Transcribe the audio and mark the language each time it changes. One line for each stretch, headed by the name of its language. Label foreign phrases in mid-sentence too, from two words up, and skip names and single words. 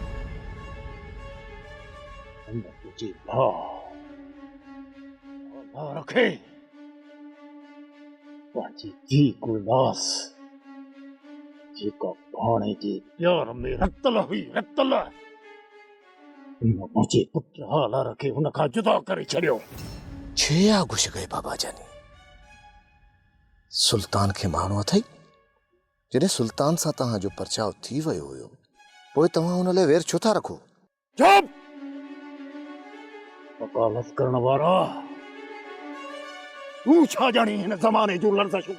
Sindhi: हुन तुंहिंजे भाउ रखे पंहिंजी धीउ गुलनास जेका भाणे जे प्यार में रतल हुई, रतल हुन मुंहिंजे पुट हाल रखे हुन खां जुदा करे छॾियो। छेया घुस गए बाबा जानी। सुल्तान खे मारणो अथई? जॾहिं सुल्तान सां तव्हां जो परचाव थी वियो हुयो, पोइ तव्हां हुन लाइ वेर छो था रखो? चुप! वकालत करण वारा, तूं छा ॼाणी हिन ज़माने जूं लर्ज़शूं?